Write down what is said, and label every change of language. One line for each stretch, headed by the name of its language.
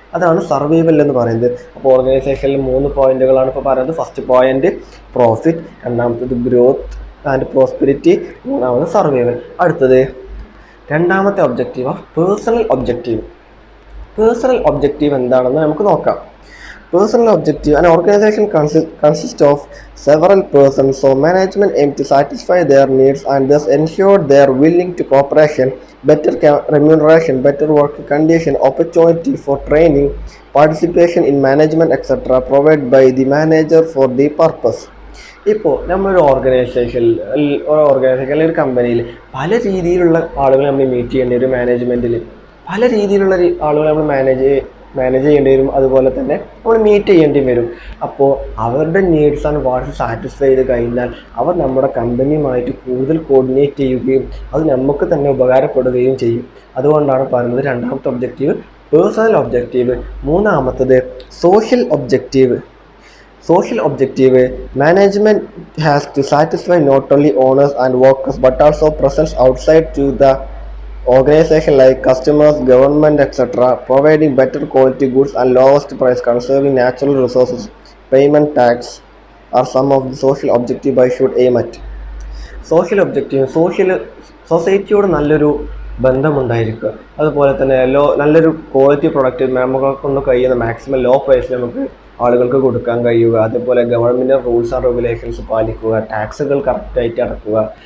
Malayalam: അതാണ് സർവൈവൽ എന്ന് പറയുന്നത്. അപ്പോൾ ഓർഗനൈസേഷനിൽ 3 പോയിന്റുകളാണ് ഇപ്പോൾ പറയുന്നത്. ഫസ്റ്റ് പോയിന്റ് പ്രോഫിറ്റ്, രണ്ടാമത്തത് ഗ്രോത്ത് ആൻഡ് പ്രോസ്പെരിറ്റി, മൂന്നാമത് സർവൈവൽ. അടുത്തത് രണ്ടാമത്തെ objective of personal objective. Personal objective എന്താണെന്ന് നമുക്ക് നോക്കാം.
English: Personal objective. An organization consists of several persons, so management aim to satisfy their needs and thus ensure their willing to cooperation, better remuneration, better work condition, opportunity for training, participation in management, etc. provided by the manager for the purpose.
Malayalam: ഇപ്പോൾ നമ്മളൊരു ഓർഗനൈസേഷനിൽ ഒരു കമ്പനിയിൽ പല രീതിയിലുള്ള ആളുകൾ നമ്മൾ meet ചെയ്യേണ്ടി വരും. മാനേജ്മെൻറ്റിൽ പല രീതിയിലുള്ള ആളുകൾ നമ്മൾ മാനേജ് ചെയ്യേണ്ടി വരും, അതുപോലെ തന്നെ നമ്മൾ മീറ്റ് ചെയ്യേണ്ടി വരും. അപ്പോൾ അവരുടെ നീഡ്സ് ആൻഡ് വാട്ട്സ് സാറ്റിസ്ഫൈ ചെയ്ത് കഴിഞ്ഞാൽ അവർ നമ്മുടെ കമ്പനിയുമായിട്ട് കൂടുതൽ കോർഡിനേറ്റ് ചെയ്യുകയും അത് നമുക്ക് തന്നെ ഉപകാരപ്പെടുകയും ചെയ്യും. അതുകൊണ്ടാണ് പറയുന്നത് രണ്ടാമത്തെ ഒബ്ജക്റ്റീവ് പേഴ്സണൽ ഒബ്ജക്റ്റീവ്. മൂന്നാമത്തത് social objective.
English: Social objective. Management has to satisfy not only owners and workers but also persons outside to the organization like customers, government, etc. Providing better quality goods and lowest price, conserving natural resources, payment tax are some of the social objectives I should aim at.
Malayalam: Social objective, സൊസൈറ്റിയോട് നല്ലൊരു ബന്ധമുണ്ടായിരിക്കുക, അതുപോലെ തന്നെ നല്ലൊരു quality product നമുക്ക് കൊണ്ട് കഴിയുന്ന maximum law പ്രൈസിൽ നമുക്ക് ആളുകൾക്ക് കൊടുക്കാൻ കഴിയുക, അതേപോലെ ഗവൺമെൻറ് റൂൾസ് ആൻഡ് റെഗുലേഷൻസ് പാലിക്കുക, ടാക്സുകൾ കറക്റ്റായിട്ട് അടക്കുക.